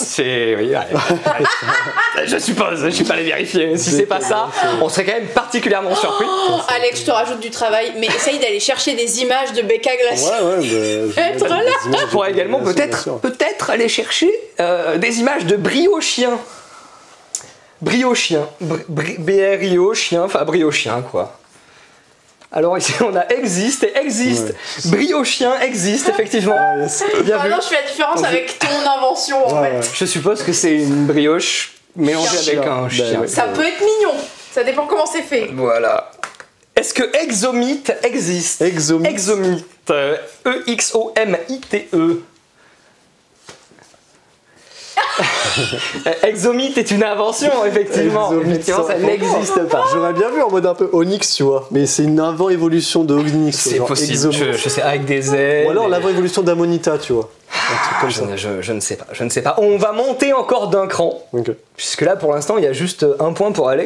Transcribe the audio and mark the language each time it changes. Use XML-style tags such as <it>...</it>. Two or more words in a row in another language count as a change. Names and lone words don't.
<fr>C'est. Oui, ouais. Je suppose, je suis pas allé vérifier. Si c'est pas ça, on serait quand même particulièrement surpris. Oh, Alex, je te rajoute du travail, mais essaye d'aller chercher des images de Becca Glacier. Ouais, bah, Être là. Je pourrais également peut-être aller chercher des images de briochien. Briochien. B-R-I-O, chien, enfin briochien quoi. Alors ici on a existe et existe. Ouais. Briochien existe effectivement. Ah, yes. Bien vu. Maintenant, je fais la différence avec ton invention en Ouais, fait. ouais. Je suppose que c'est une brioche mélangée Chien. avec un Chien. chien. Bah, ouais. Ça peut être mignon. Ça dépend comment c'est fait. Voilà. Est-ce que Exomite existe? Exomite. Exomite. E-X-O-M-I-T-E. Exomite est une invention, effectivement. Exomite, Effectivement, ça ça- n'existe pas. J'aurais bien vu en mode un peu Onyx, tu vois. Mais c'est une avant-évolution de Onyx. C'est genre possible, Exomite. je sais, avec des ailes. Ou alors l'avant-évolution d'Amonita, tu vois. Un truc comme ça. Je ne sais pas. On va monter encore d'un cran. Ok. Puisque là, pour l'instant, il y a juste un point pour Alex.</fr>